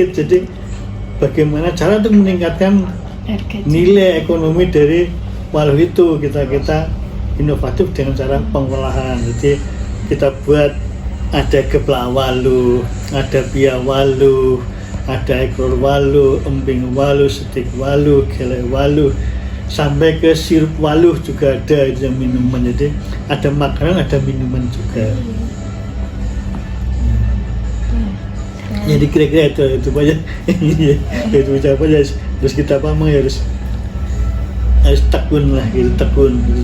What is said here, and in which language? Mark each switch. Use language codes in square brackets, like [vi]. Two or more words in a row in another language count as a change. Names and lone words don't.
[id] Jadi bagaimana cara untuk meningkatkan nilai ekonomi dari waluh itu, kita inovatif dengan cara pengolahan. Jadi kita buat ada geplak waluh, ada pia waluh, ada ekor waluh, emping waluh, setik waluh, gelek waluh, sampai ke sirup waluh juga ada, itu yang minuman. Jadi ada makanan, ada minuman juga. Jadi kira-kira itu banyak itu apa ya, terus kita harus tekun lah gitu, tekun gitu.